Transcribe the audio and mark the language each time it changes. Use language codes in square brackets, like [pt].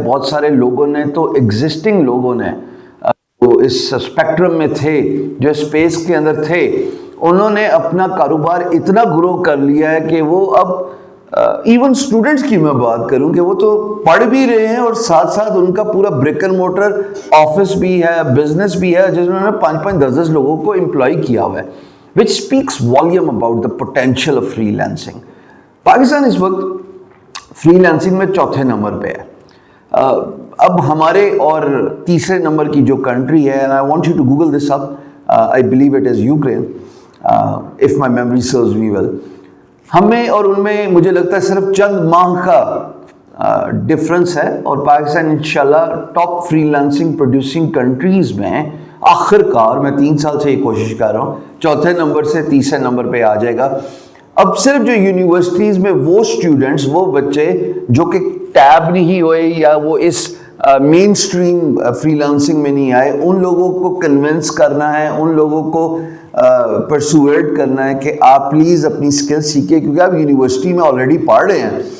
[ur] بہت سارے لوگوں نے تو ایگزسٹنگ لوگوں نے جو اس اسپیکٹرم میں تھے, جو اسپیس کے اندر تھے, انہوں نے اپنا کاروبار اتنا گرو کر لیا ہے کہ وہ اب ایون اسٹوڈنٹس کی میں بات کروں کہ وہ تو پڑھ بھی رہے ہیں اور ساتھ ساتھ ان کا پورا برک اینڈ موٹر آفس بھی ہے, بزنس بھی ہے, جس میں 5-5 10 لوگوں کو امپلائی کیا ہوا ہے, [en] which speaks volume about the potential of free lancing. [ur] Pakistan اس وقت فری لانسنگ میں 4تھے نمبر پہ ہے. اب ہمارے اور 3رے نمبر کی جو کنٹری ہے, [en] and I want you to Google this up, I believe it is Ukraine, if my memory serves me well. [ur] ہمیں اور ان میں مجھے لگتا ہے صرف چند ماہ کا ڈفرنس ہے اور پاکستان انشاءاللہ top free lancing producing countries میں آخر کار, میں 3 سال سے یہ کوشش کر رہا ہوں, 4تھے نمبر سے 3رے نمبر پہ آ جائے گا. اب صرف جو یونیورسٹیز میں وہ اسٹوڈنٹس, وہ بچے جو کہ ٹیب نہیں ہوئے یا وہ اس مین اسٹریم فری لانسنگ میں نہیں آئے, ان لوگوں کو کنونس کرنا ہے, ان لوگوں کو پرسویٹ کرنا ہے کہ آپ پلیز اپنی اسکل سیکھیں, کیونکہ آپ یونیورسٹی میں آلریڈی پڑھ رہے ہیں,